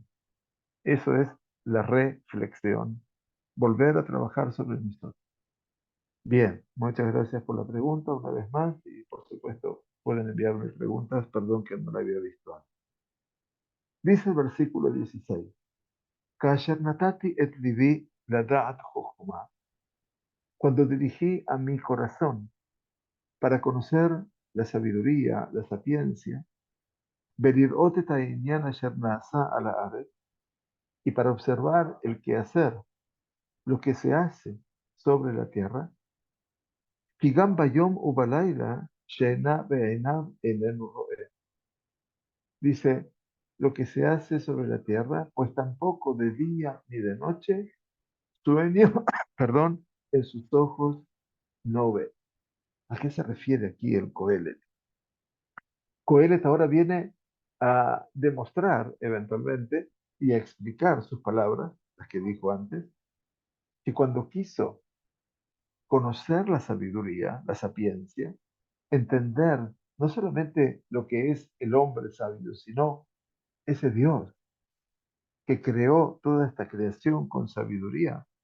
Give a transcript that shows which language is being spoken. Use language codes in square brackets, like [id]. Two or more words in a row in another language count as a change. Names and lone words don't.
[es] Eso es la reflexión, volver a trabajar sobre nosotros. Bien, muchas gracias por la pregunta una vez más y por supuesto pueden enviarme preguntas, perdón que no la había visto antes. Dice el versículo 16, [he] כאשר נתתי את לבי לדעת חכמה. [es] Cuando dirigí a mi corazón para conocer la sabiduría, la sapiencia, [he] ולראות את העניין אשר נעשה על הארץ, [es] y para observar el quehacer, lo que se hace sobre la tierra, [he] כי גם ביום ובלילה שאינה בעיניו איננו רואה. [es] Dice, lo que se hace sobre la tierra, pues tampoco de día ni de noche, sueño, perdón, en sus ojos no ve. ¿A qué se refiere aquí el Coelet? Coelet ahora viene a demostrar eventualmente y a explicar sus palabras, las que dijo antes, que cuando quiso conocer la sabiduría, la sapiencia, entender no solamente lo que es el hombre sabio, sino ese Dios que creó toda esta creación con sabiduría,